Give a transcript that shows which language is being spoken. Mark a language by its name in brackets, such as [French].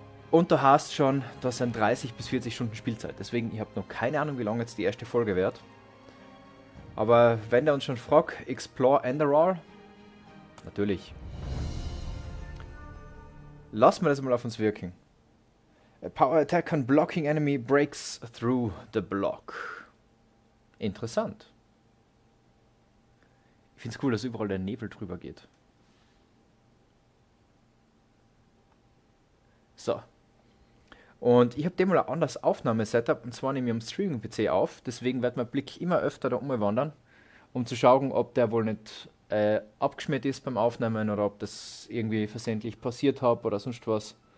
[German] Und du hast schon, das sind 30 bis 40 Stunden Spielzeit. Deswegen, ich habe noch keine Ahnung, wie lange jetzt die erste Folge wird. Aber wenn der uns schon fragt, Explore Enderal, natürlich. Lassen wir das mal auf uns wirken. [English] A power attack on blocking enemy breaks through the block. [German] Interessant. Ich finde es cool, dass überall der Nebel drüber geht. So. Und ich habe dem mal ein anderes Aufnahmesetup, und zwar nehme ich am Streaming-PC auf. Deswegen wird mein Blick immer öfter da umwandern, um zu schauen, ob der wohl nicht abgeschmiert ist beim Aufnehmen oder ob das irgendwie versehentlich passiert hat oder sonst was.